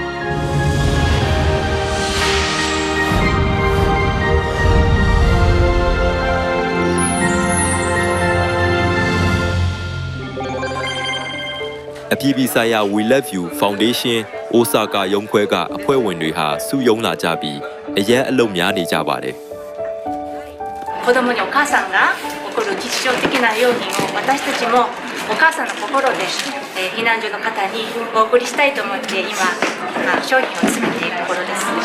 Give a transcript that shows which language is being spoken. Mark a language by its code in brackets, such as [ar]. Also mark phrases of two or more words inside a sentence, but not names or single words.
[my] အပြည်ပြည်ဆိုင်ရာ We Love You Foundation အိုဆာကာရုံးခွဲကအဖွဲ့ဝင်တွေဟာစုယုံလာကြပြီးအရက်အလုပ်များနေကြပါတယ် [ja] 子供にお母さんが起こる日常的な用品を私たちもお母さんの心で避難所の方にお送りしたいと思って今商品を詰めているところです